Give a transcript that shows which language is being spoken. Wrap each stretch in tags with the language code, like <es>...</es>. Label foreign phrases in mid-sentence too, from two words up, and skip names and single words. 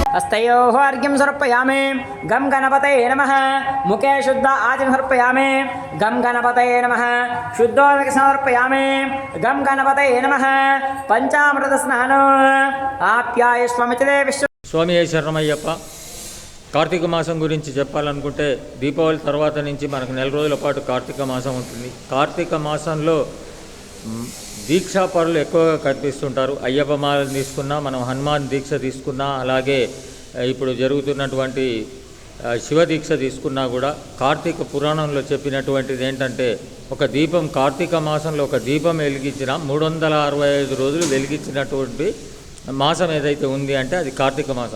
<sa>हस्तयोः अर्घ्यं समर्पयामि गं गणपतये नमः मुखे शुद्ध आचमनं समर्पयामि गं गणपतये नमः शुद्धोदकं समर्पयामि गं गणपतये नमः पंचामृत स्नानो आप्यायस्वमिते विश्व</sa> <te>స్వామి శరణమయ్యప్ప. కార్తీక మాసం గురించి చెప్పాలనుకుంటే దీపావళి తర్వాత నుంచి మనకు నెల రోజుల పాటు కార్తీక మాసం ఉంటుంది. కార్తీక మాసంలో దీక్షాపరులు ఎక్కువగా కనిపిస్తుంటారు. అయ్యప్ప మాలను తీసుకున్నా, మనం హనుమాన్ దీక్ష తీసుకున్నా, అలాగే ఇప్పుడు జరుగుతున్నటువంటి శివ దీక్ష తీసుకున్నా కూడా కార్తీక పురాణంలో చెప్పినటువంటిది ఏంటంటే, ఒక దీపం కార్తీక మాసంలో ఒక దీపం వెలిగించిన 365 రోజులు వెలిగించినటువంటి మాసం ఏదైతే ఉంది అంటే అది కార్తీక మాసం.</te>